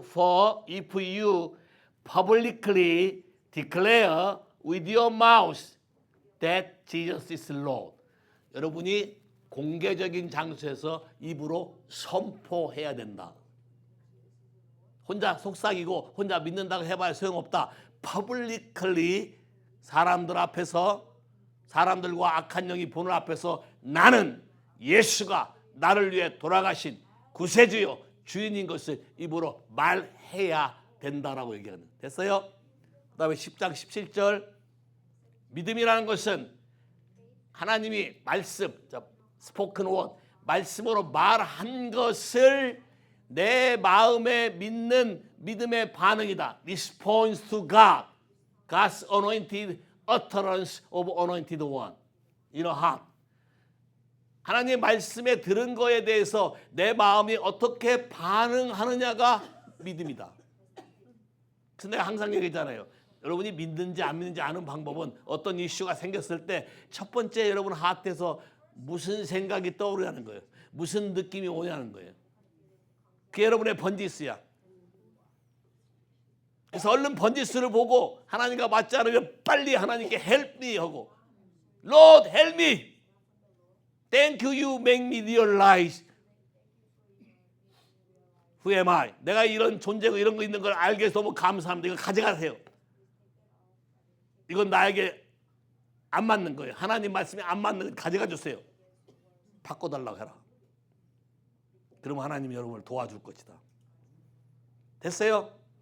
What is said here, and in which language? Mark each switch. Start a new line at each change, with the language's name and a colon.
English: For if you publicly declare with your mouth that Jesus is Lord.
Korean: 여러분이 공개적인 장소에서 입으로 선포해야 된다. 혼자 속삭이고 혼자 믿는다고 해봐야 소용없다. publicly 사람들 앞에서, 사람들과 악한 영이 보는 앞에서 나는 예수가 나를 위해 돌아가신 구세주요 주인인 것을 입으로 말해야 된다라고 얘기하는. 됐어요? 그 다음에 10장 17절. 믿음이라는 것은 하나님이 말씀,
English: 스포큰 원,
Korean: 말씀으로 말한 것을 내 마음에 믿는 믿음의 반응이다.
English: Response to God, God's anointed utterance of anointed one in a heart.
Korean: 하나님의 말씀에 들은 거에 대해서 내 마음이 어떻게 반응하느냐가 믿음이다. 그래서 내가 항상 얘기하잖아요. 여러분이 믿는지 안 믿는지 아는 방법은 어떤 이슈가 생겼을 때 첫 번째 여러분 하트에서 무슨 생각이 떠오르냐는 거예요. 무슨 느낌이 오냐는 거예요. 그게 여러분의 번지수야. 그래서 얼른 번지수를 보고 하나님과 맞지 않으면 빨리 하나님께
English: help me
Korean: 하고
English: Lord help me. Thank you, you make me realize who am I.
Korean: 내가 이런 존재고 이런 거 있는 걸 알게 해서 너무 감사합니다. 이거 가져가세요. 이건 나에게 안 맞는 거예요. 하나님 말씀이 안 맞는 거 가져가 주세요. 바꿔달라고 해라. 그러면 하나님이 여러분을 도와줄 것이다. 됐어요?